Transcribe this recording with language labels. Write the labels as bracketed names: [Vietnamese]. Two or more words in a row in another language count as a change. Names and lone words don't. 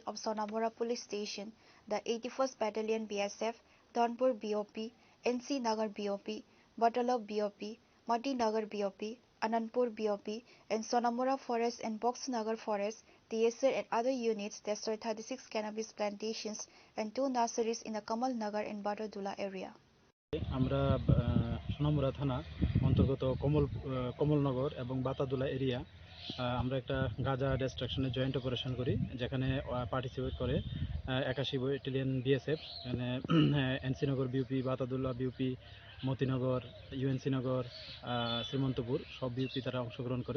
[English] of Sonamora Police Station, the 81st Battalion BSF, Donpur BOP, NC Nagar BOP, Batalab BOP, Mati Nagar BOP, Anandpur BOP, and Sonamora Forest and Box Nagar Forest, TSR and other units destroyed 36 cannabis plantations and 2 nurseries in the Kamal Nagar and Batadula area. [Bangla] আমরা সোনামুড়া থানা অন্তর্গত কমলনগর এবং বাতাদুলা এরিয়া আমরা একটা গাঁজা [English] destructioner joint operation [Bangla] করি, যেখানে পার্টিসিপেট করে 81 ব্যাটালিয়ন বিএসএফ, এখানে এনসিনগর বিউপি, বাতাদুলা বিউপি, মতিনগর, ইউএনসি নগর, শ্রীমন্তপুর সব বিউপি তারা অংশগ্রহণ করে।